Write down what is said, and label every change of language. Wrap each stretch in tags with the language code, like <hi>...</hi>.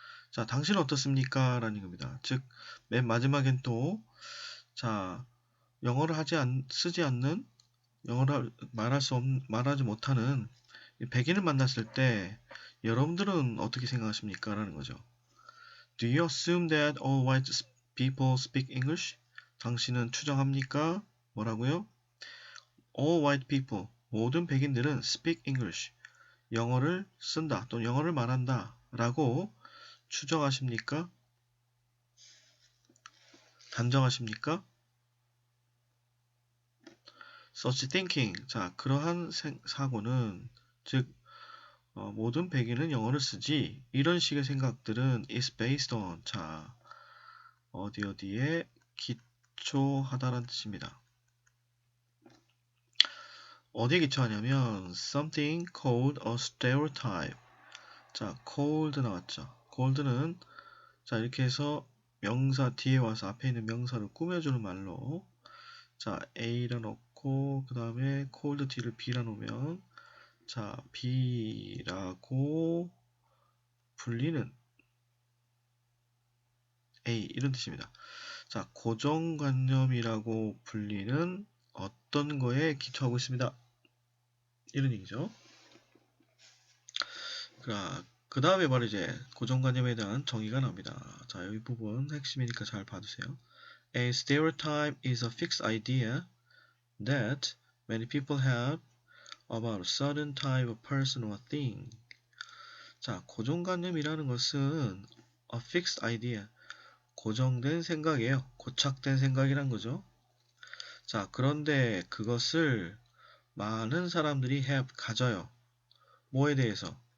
<ko>자, 당신은 어떻습니까? 라는 겁니다. 즉, 맨 마지막엔 또, 자, 영어를 쓰지 않는, 영어를 말하지 못하는 백인을 만났을 때 여러분들은 어떻게 생각하십니까? 라는 거죠.</ko> <en>Do you assume that all white people speak English?</en> <ko>당신은 추정합니까? 뭐라고요?</ko> <en>All white people,</en> <ko>모든 백인들은</ko> <en>speak English,</en> <ko>영어를 쓴다 또는 영어를 말한다 라고 추정하십니까? 단정하십니까?</ko> <en>Such thinking,</en> <ko>자, 그러한 사고는 즉 모든 백인은 영어를 쓰지 이런 식의 생각들은</ko> <en>is based on,</en> <ko>자, 어디에 기초하다라는 뜻입니다. 어디에 기초하냐면</ko> <en>something called a stereotype.</en> <ko>자, cold 나왔죠. cold는 자, 이렇게 해서 명사 뒤에 와서 앞에 있는 명사를 꾸며주는 말로 자, A라 넣고 그 다음에 cold 뒤를 B라 놓으면 자, B라고 불리는 A 이런 뜻입니다. 자, 고정관념이라고 불리는 어떤 거에 기초하고 있습니다. 이런 얘기죠. 그 다음에 바로 이제 고정관념에 대한 정의가 나옵니다. 자, 이 부분 핵심이니까 잘 봐주세요.</ko> <en>A stereotype is a fixed idea that many people have about a certain type of person or thing.</en> <ko>자, 고정관념이라는 것은</ko> <en>a fixed idea,</en> <ko>고정된 생각이에요. 고착된 생각이란 거죠. 자, 그런데 그것을 많은 사람들이 가져요. 뭐에 대해서?</ko>